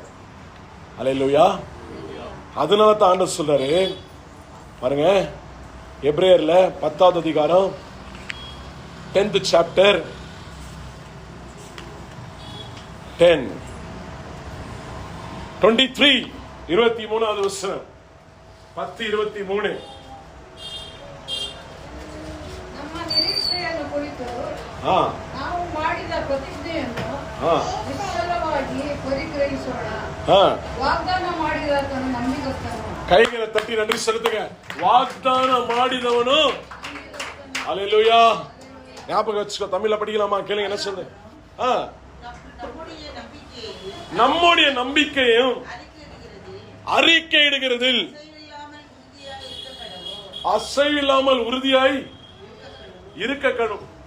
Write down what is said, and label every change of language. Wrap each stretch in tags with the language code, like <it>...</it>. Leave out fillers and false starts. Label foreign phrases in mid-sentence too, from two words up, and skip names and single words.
<ta>அல்லேலூயா. அதனால தான் ஆண்டவர் சொல்றாரு பாருங்க, எபிரேயர்ல 10வது அதிகாரம்</ta> <en>10th chapter</en> <ta>10:23 23வது வசனம் 10:23.</ta> <kn>ನಮ್ಮ ನಿರೀಕ್ಷೆಯನ್ನು ಕುರಿತು ಹಾ ನಾವು ಮಾಡಿದ ಪ್ರತಿಜ್ಞೆಯನ್ನು ನಿಶ್ಚಲವಾಗಿ ಪರಿಗ್ರಹಿಸೋಣ. ವಾಗ್ದಾನ ಮಾಡಿದಾತನು ನಂಬಿಗಸ್ತನು.</kn> <ta>கைகளை தட்டி நன்றி செலுத்துங்க. வாக்தானம் ಮಾಡಿದವನು. அல்லேலூயா. ஞாபகம் வச்சுக்கோ. தமிழ்ல படிக்கலாமா? கேளுங்க என்ன சொல்லுது. நம்முடைய நம்பிக்கையும் அறிக்கையிடுகிறதில் அசைவில்லாமல் உறுதியாய் இருக்கணும்.</ta>